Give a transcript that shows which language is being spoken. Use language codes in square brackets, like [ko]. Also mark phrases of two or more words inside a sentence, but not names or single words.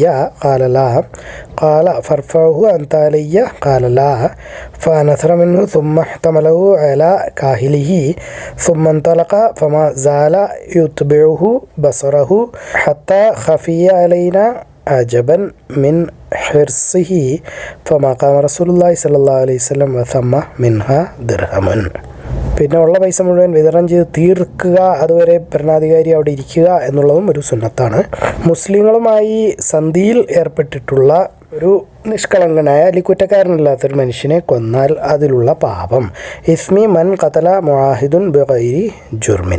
[ar] قال لا قال فارفعه أنت علي قال لا فنثر منه ثم احتمله على كاهله ثم انطلق فما زال يتبعه بصره حتى خفي علينا عجبا من حرصه فما قام رسول الله صلى الله عليه وسلم وثم منها درهم. [ml] പിന്നെ ഉള്ള പൈസ മുഴുവൻ വിതരണം ചെയ്ത് തീർക്കുക, അതുവരെ ഭരണാധികാരി അവിടെ ഇരിക്കുക എന്നുള്ളതും ഒരു സുന്നത്താണ്. മുസ്ലിങ്ങളുമായി സന്ധിയിൽ ഏർപ്പെട്ടിട്ടുള്ള ഒരു നിഷ്കളങ്കനായ അല്ലെങ്കിൽ കുറ്റക്കാരനല്ലാത്തൊരു മനുഷ്യനെ കൊന്നാൽ അതിലുള്ള പാപം [ar] إثم من قتل معاهد بغير جرم.